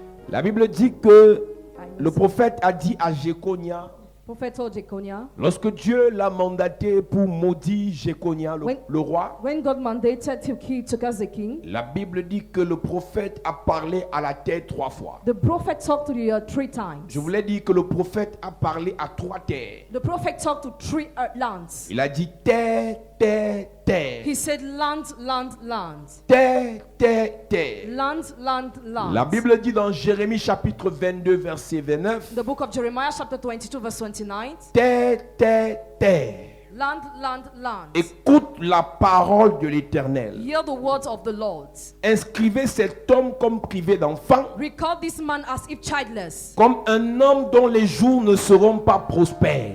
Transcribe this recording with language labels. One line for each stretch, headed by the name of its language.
French: La Bible dit que le prophète a dit à Jéconia,
English: Prophet told Jeconiah,
French: lorsque Dieu l'a mandaté pour maudire Jéconia, le roi,
English: when God mandated to curse the king,
French: la Bible dit que le prophète a parlé à la terre 3 fois.
English: the prophet talked to the 3 times.
French: Je voulais dire que le prophète a parlé à 3 terres.
English: The prophet talked to 3 lands.
French: Il a dit terre, terre, terre.
English: He said land, land, land.
French: Terre, terre, terre.
English: Land, land, land.
French: La Bible dit dans Jérémie chapitre 22 verset 29,
English: The book of Jeremiah chapter 22 verse 29.
French: terre, terre, terre.
English: Land, land, land.
French: Écoute la parole de l'Éternel.
English: Hear the words of the Lord.
French: Inscrivez cet homme comme privé d'enfant,
English: Record this man as if childless,
French: comme un homme dont les jours ne seront pas prospères.